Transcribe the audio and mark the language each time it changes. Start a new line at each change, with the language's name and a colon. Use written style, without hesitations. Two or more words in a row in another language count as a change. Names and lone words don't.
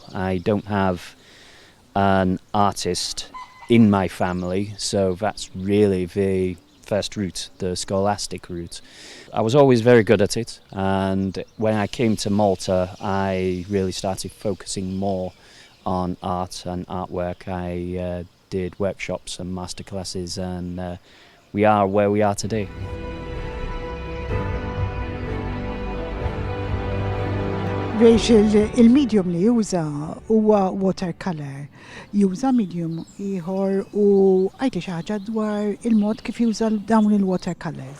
English: I don't have an artist in my family, so that's really the first route, the scholastic route. I was always very good at it, and when I came to Malta, I really started focusing more on art and artwork. I did workshops and masterclasses, and we are where we are today.
Maltese: Rachel, il-medium li juża huwa watercolor. Juża medium ieħor u għajti xi ħaġa dwar il-mod kif juża dawn il-watercolors.